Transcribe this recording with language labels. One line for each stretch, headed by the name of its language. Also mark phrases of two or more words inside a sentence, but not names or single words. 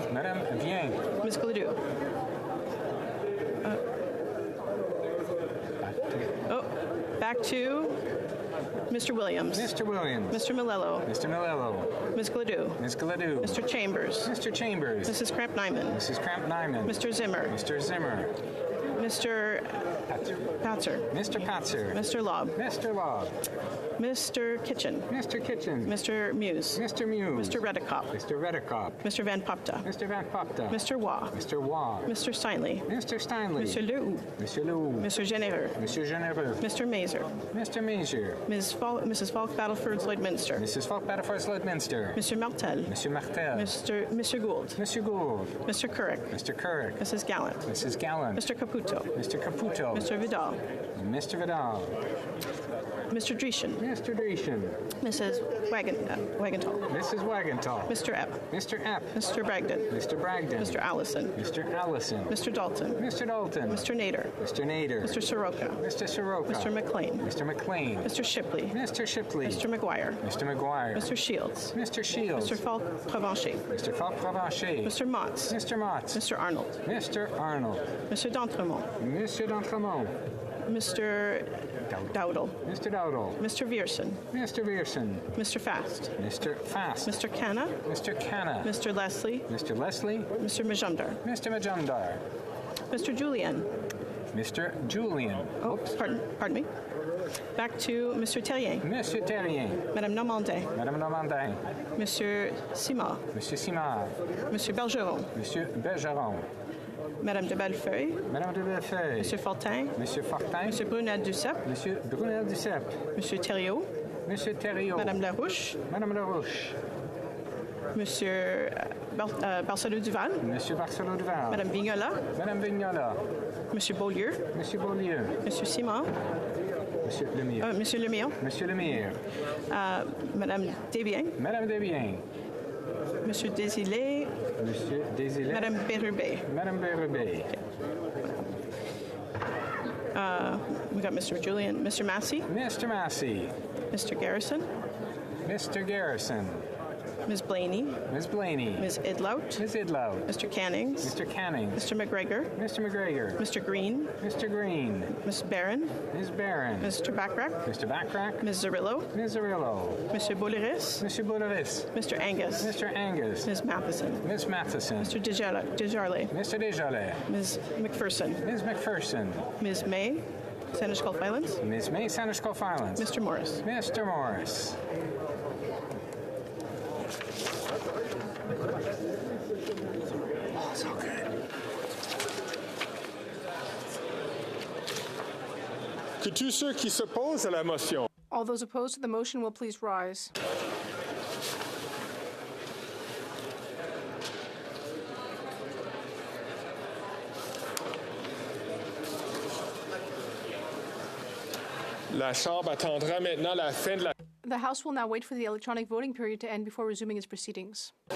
French: Madame Viang.
English: Ms. Gladue. Back to Mr. Williams. Mr. Williams. Mr. Milello. Mr. Milello. Ms. Gladue. Ms. Gladue. Mr. Chambers. Mr. Chambers. Mrs. Kramp-Nyman. Mrs. Kramp-Nyman. Mr. Zimmer. Mr. Zimmer. Mr. Patzer. Mr. Patzer. Mr. Lobb. Mr. Lobb. Mr. Kitchen. Mr. Kitchen. Mr. Muse. Mr. Muse. Mr. Redekop. Mr. Redekop. Mr. Van Popta. Mr. Van Popta. Mr. Waugh. Mr. Waugh. Mr. Steinley. Mr. Steinley. Mr. Leroux. Mr. Leroux. Mr. Genereux.
French: Monsieur Genereux.
English: Mr. Mazer. Mr. Mazer. Mrs. Falk Battleford Lloydminster. Mrs. Falk Battleford Lloydminster. Mr. Martel.
French: Monsieur Martel.
English: Mr. Gould.
French: Monsieur Gould.
English: Mr. Couric. Mr. Couric. Mrs. Gallant. Mrs. Gallant. Mr. Caputo. Mr. Caputo. Mr. Vidal. Mr. Vidal. Mr. Dreeshen. Mr. Dreeshen. Mrs. Wagenthal. Mrs. Wagenthal. Mr. Epp. Mr. Epp. Mr. Bragdon. Mr. Bragdon. Mr. Allison. Mr. Allison. Mr. Dalton. Mr. Dalton. Mr. Nader. Mr. Nader. Mr. Soroka. Mr. Soroka. Mr. McLean. Mr. McLean. Mr. Shipley. Mr. Shipley. Mr. McGuire. Mr. McGuire. Mr. Shields. Mr. Shields. Mr. Falk Provencher. Mr. Falk Provencher. Mr. Motts. Mr. Motts. Mr. Arnold. Mr. Arnold. Mr. D'Entremont. Mr. D'Entremont. Mr. Dowdle. Mr. Dowdle. Mr. Vierson. Mr. Vierson. Mr. Fast. Mr. Fast. Mr. Canna. Mr. Canna. Mr. Leslie. Mr. Leslie. Mr. Majumdar. Mr. Majumdar. Mr. Julian. Mr. Julian. Oh, pardon me. Back to Mr. Terrien.
French: Monsieur Terrien. Madame Normandin. Madame Normandin. Monsieur Simard. Monsieur Simard. Monsieur Bergeron. Monsieur Bergeron. Madame de Bellefeuille. Madame de Bellefeuille. Monsieur Fortin. Monsieur Fortin. Monsieur Brunel Duceppe. Monsieur Brunel Duceppe. Monsieur Thériault. Monsieur Thériault. Madame Larouche. Madame Larouche. Monsieur Barcelot-Duval. Monsieur Barcelot-Duval. Madame Vignola. Madame Vignola. Monsieur Beaulieu. Monsieur Beaulieu. Monsieur Simon. Monsieur Lemire. Monsieur Lemire. Monsieur Lemire. Madame Desbiens. Madame Desbiens. Monsieur Desilets. Monsieur Desilets. Madame Bérubé. Madame Bérubé.
English: We got Mr. Massey. Mr. Massey. Mr. Garrison. Mr. Garrison. Ms. Blaney. Ms. Blaney. Ms. Idlout. Ms. Idlout. Mr. Cannings. Mr. Cannings. Mr. McGregor. Mr. McGregor. Mr. Green. Mr. Green. Ms. Barron. Ms. Barron. Mr. Backrack. Mr. Backrack. Ms. Zerillo. Ms. Zerillo. Mr. Bouliris.
French: Monsieur Bouliris.
English: Mr. Angus. Mr. Angus. Ms. Matheson. Ms. Matheson. Mr. Desjardins. Mr. Desjardins. Ms. McPherson. Ms. McPherson. Ms. May. Senator Skull Filings. Ms. May, Senator Skull Filings. Mr. Morris. Mr. Morris. Oh, so good.
French: Que tous ceux qui s'opposent à la motion.
English: All those opposed to the motion will please rise.
French: La Chambre attendra maintenant la fin de la...
English: The House will now wait for the electronic voting period to end before resuming its proceedings.